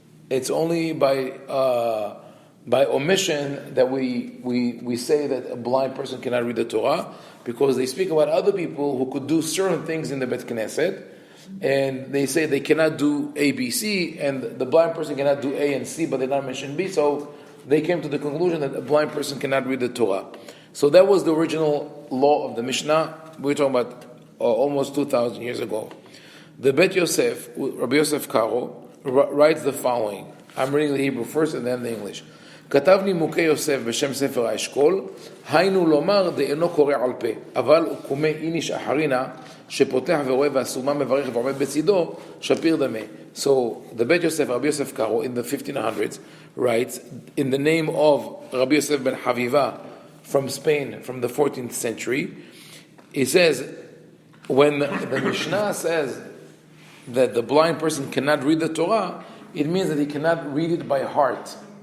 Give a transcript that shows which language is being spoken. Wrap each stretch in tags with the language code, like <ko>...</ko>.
<en>It's only by omission that we say that a blind person cannot read the Torah, because they speak about other people who could do certain things in the Bet Knesset, and they say they cannot do A, B, C, and the blind person cannot do A and C, but they not mention B, so they came to the conclusion that a blind person cannot read the Torah. So that was the original law of the Mishnah. We're talking about almost 2,000 years ago. The Bet Yosef, Rabbi Yosef Karo, writes the following. I'm reading the Hebrew first and then the English.</en> <he>כתב נימוקי יוסף בשם ספר האשכול, היינו לומר דאינו קורא על פה, אבל הוא קומא איניש אחרינה, שפותח ורואה והסומה מברך ועומד בצידו, שפיר דמה.</he> <en>So the Bet Yosef, Rabbi Yosef Karo, in the 1500s, writes, in the name of Rabbi Yosef ben Haviva from Spain, from the 14th century, he says, when the Mishnah says that the blind person cannot read the Torah, it means that he cannot read it by heart.</en>